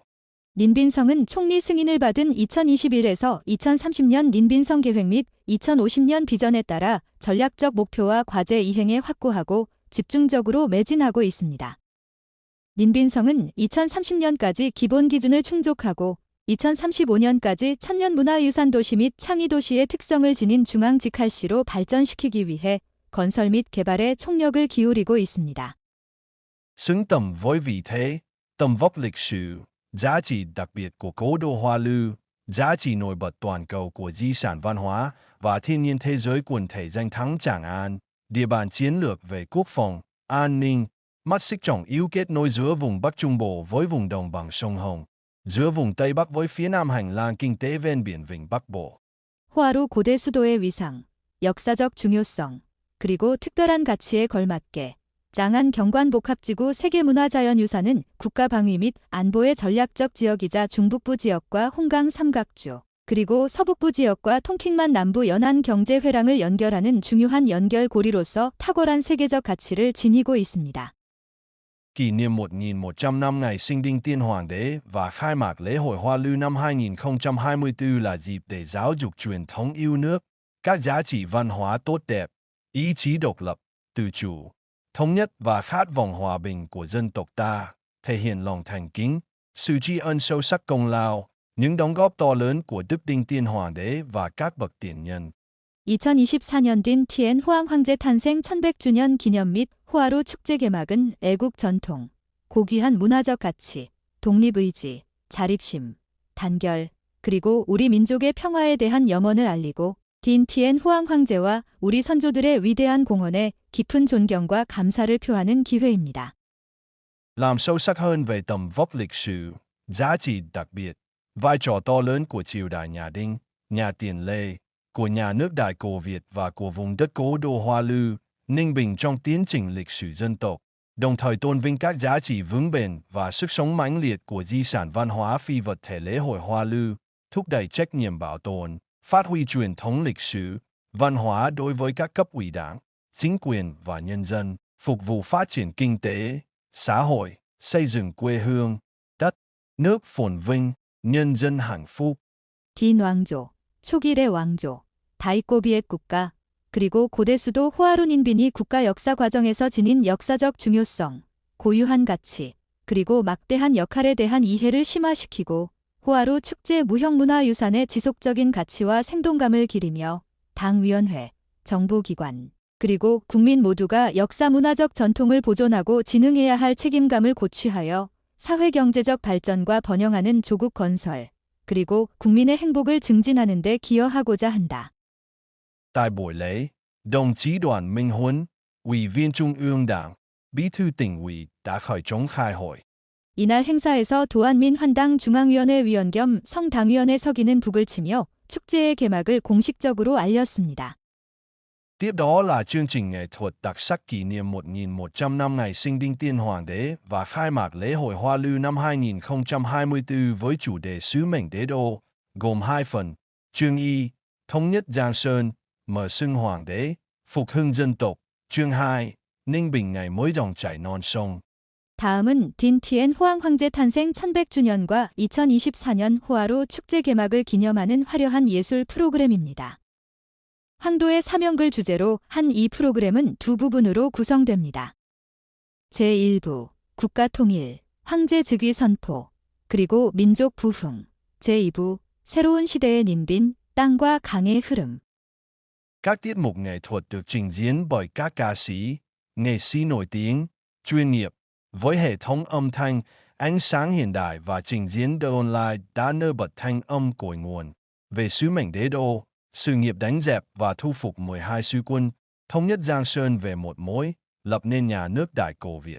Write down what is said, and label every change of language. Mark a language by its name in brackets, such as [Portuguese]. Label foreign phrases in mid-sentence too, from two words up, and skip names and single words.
[Korean] 닌빈성은 총리 승인을 받은 2021에서 2030년 닌빈성 계획 및 2050년 비전에 따라 전략적 목표와 과제 이행에 확고하고 집중적으로 매진하고 있습니다. 닌빈성은 2030년까지 기본 기준을 충족하고 2035년까지 천년문화유산 도시 및 창의도시의 특성을 지닌 중앙직할시로 발전시키기 위해 건설 및 개발에 총력을 기울이고 있습니다. [Vietnamese] Xứng tầm với vị thế, tầm vóc lịch sử, giá trị đặc biệt của cố đô Hoa Lư, giá trị nổi bật toàn cầu của di sản văn hóa và thiên nhiên thế giới quần thể danh thắng Tràng An, địa bàn chiến lược về quốc phòng, an ninh, mắt xích trọng yếu kết nối giữa vùng Bắc Trung Bộ với vùng đồng bằng sông Hồng, giữa vùng Tây Bắc với phía Nam hành lang kinh tế ven biển Vịnh Bắc Bộ. [Korean] 호화로 고대 수도의 위상, 역사적 중요성, 그리고 특별한 가치에 걸맞게 장안 경관복합지구 세계문화자연유산은 국가방위 및 안보의 전략적 지역이자 중북부 지역과 홍강 삼각주, 그리고 서북부 지역과 통킹만 남부 연안 경제 회랑을 연결하는 중요한 연결고리로서 탁월한 세계적 가치를 지니고 있습니다. [Vietnamese] Kỷ niệm 1.100 năm ngày sinh Đinh Tiên Hoàng đế và khai mạc lễ hội Hoa Lư năm 2024 là dịp để giáo dục truyền thống yêu nước, các giá trị văn hóa tốt đẹp, ý chí độc lập, tự chủ, thống nhất và khát vọng hòa bình của dân tộc ta, thể hiện lòng thành kính, sự tri ân sâu sắc công lao, những đóng góp to lớn của Đức Đinh Tiên Hoàng đế và các bậc tiền nhân. [Korean] 2024년 딘 티엔 호황 황제 탄생 1100주년 기념 및 호화로 축제 개막은 애국 전통, 고귀한 문화적 가치, 독립의지, 자립심, 단결, 그리고 우리 민족의 평화에 대한 염원을 알리고 딘 티엔 호황 황제와 우리 선조들의 위대한 공헌에 깊은 존경과 감사를 표하는 기회입니다. [Vietnamese] Làm sâu sắc hơn về tầm vóc lịch sử, giá trị đặc biệt, vai trò to lớn của triều đại nhà Đinh, nhà Tiền Lê, của nhà nước Đại Cổ Việt và của vùng đất cố đô Hoa Lư, Ninh Bình trong tiến trình lịch sử dân tộc, đồng thời tôn vinh các giá trị vững bền và sức sống mãnh liệt của di sản văn hóa phi vật thể lễ hội Hoa Lư, thúc đẩy trách nhiệm bảo tồn, phát huy truyền thống lịch sử, văn hóa đối với các cấp ủy đảng, chính quyền và nhân dân, phục vụ phát triển kinh tế, xã hội, xây dựng quê hương, đất, nước phồn vinh, nhân dân hạnh phúc. [Korean] 딘 왕조, 초길의 왕조, 다이꼬비의 국가, 그리고 고대 수도 호화로 닌빈이 국가 역사 과정에서 지닌 역사적 중요성, 고유한 가치, 그리고 막대한 역할에 대한 이해를 심화시키고 호화로 축제 무형문화유산의 지속적인 가치와 생동감을 기리며 당위원회, 정부기관, 그리고 국민 모두가 역사문화적 전통을 보존하고 진흥해야 할 책임감을 고취하여 사회경제적 발전과 번영하는 조국 건설, 그리고 국민의 행복을 증진하는 데 기여하고자 한다. [Vietnamese] Tại buổi lễ, đồng chí Đoàn Minh Huân, Ủy viên Trung ương Đảng, Bí thư tỉnh ủy đã khởi trống khai hội. [Korean] 이날 행사에서 도안민 환당 중앙위원회 위원 겸 성당위원회 서기는 북을 치며 축제의 개막을 공식적으로 알렸습니다. [Vietnamese] Tiếp đó là chương trình nghệ thuật đặc sắc kỷ niệm 1.100 năm ngày sinh Đinh Tiên Hoàng đế và khai mạc lễ hội Hoa Lư năm 2024 với chủ đề Sứ mệnh đế đô, gồm 2 phần, chương Y, thống nhất Giang Sơn, mở xưng Hoàng đế, phục hưng dân tộc, chương 2, Ninh Bình ngày mới dòng chảy non sông. [Korean] 다음은 딘 티엔 호황 황제 탄생 1100주년과 2024년 호화로 축제 개막을 기념하는 화려한 예술 프로그램입니다. 황도의 사명글 주제로 한 이 프로그램은 두 부분으로 구성됩니다. 제1부, 국가통일, 황제 즉위 선포, 그리고 민족 부흥. 제2부, 새로운 시대의 닌빈, 땅과 강의 흐름. [Vietnamese] Các tiết mục nghệ thuật được trình diễn bởi các ca sĩ, nghệ sĩ nổi tiếng, chuyên nghiệp, với hệ thống âm thanh, ánh sáng hiện đại và trình diễn đợt online đã nêu bật thanh âm cội nguồn về sứ mệnh đế đô, sự nghiệp đánh dẹp và thu phục 12 sư quân, thống nhất Giang Sơn về một mối, lập nên nhà nước Đại Cổ Việt.